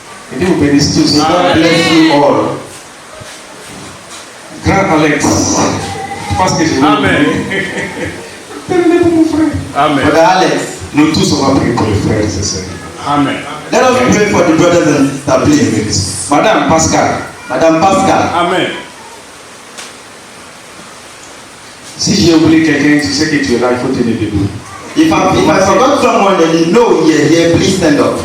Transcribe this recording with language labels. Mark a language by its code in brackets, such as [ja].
[fr] Que Dieu vous bénisse tous. [en] May God bless you all. [fr] Grand Alex. Je pense que je vais. Amen. Prenez pour mon frère. Amen. [en] Brother Alex. [fr] Nous tous on va prier pour les frères et sœurs. Amen. [en] Let us pray for the brothers and sisters, please. [fr] Madame Pascal. Madame Pascal. Amen. Si j'ai oublié quelqu'un, tu sais que tu es là, il faut tenir debout. [en] If I forgot someone and you know you're here, please stand up.